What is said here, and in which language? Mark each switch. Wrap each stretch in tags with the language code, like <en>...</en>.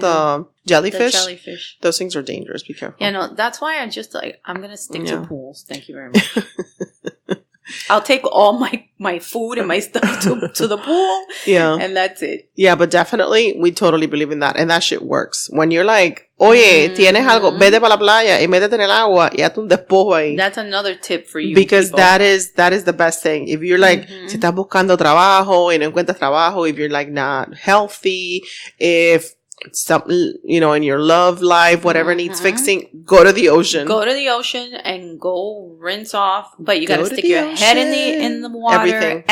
<en>The jellyfish? The jellyfish. Those things are dangerous. Be careful. Yeah, no, that's why I'm just like, I'm going to stick to pools. Thank you very much. I'll take all my food and my stuff to the pool. Yeah. And that's it. Yeah, but definitely, we totally believe in that. And that shit works. When you're like,</en> <es>oye, tienes algo, vete para la playa y métete en el agua y hazte un despojo ahí.</es> <en>That's another tip for you. Because people. that is the best thing. If you're like,</en> <es>si estás buscando trabajo y no encuentras trabajo,</es> <en>if you're like not healthy, if something, in your love life, whatever needs fixing, go to the ocean. Go to the ocean and go rinse off. But you got to stick your head in the water.</en>